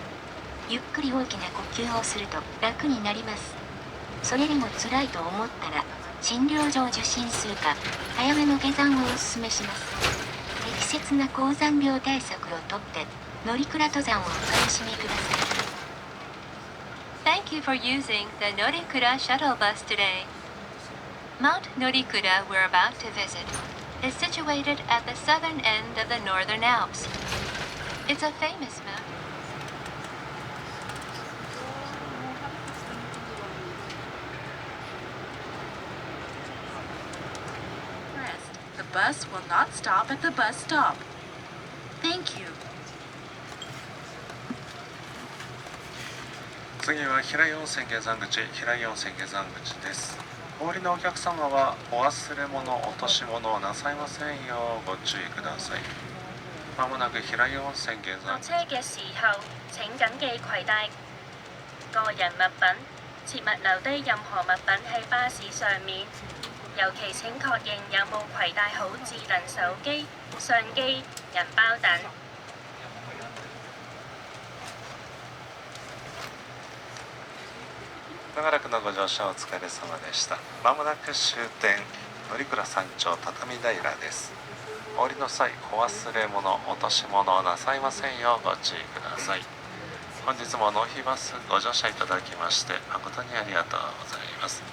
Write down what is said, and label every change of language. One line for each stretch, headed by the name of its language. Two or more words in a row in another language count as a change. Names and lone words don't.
Japanese: ゆっくり大きな呼吸をすると楽になります。それでも辛いと思ったら診療所を受診するか早めの下山をおすすめします。適切な高山病対策をとって乗鞍登山をお楽しみください。
English: Thank you for using the Norikura shuttle bus today. Mount Norikura we're about to visit is situated at the southern end of the Northern Alps. It's a famous mountain. Pressed. The bus will not stop at the bus stop. Thank you.
Japanese: 次は平井温泉下山口、平井温泉下山口です。お降りのお客様はお忘れ物、落とし物をなさいませんようご注意ください。まもなく平井温泉下山
Cantonese: 落車嘅時候，請緊記攜帶個人物品，切勿留低任何物品喺巴士上面。尤其請確認有冇攜帶好智能手機、相機、銀包等。
Japanese: 長らくのご乗車お疲れ様でした。まもなく終点乗鞍山頂畳平です。お降りの際、お忘れ物、落とし物をなさいませんようご注意ください。本日も納費バスご乗車いただきまして誠にありがとうございます。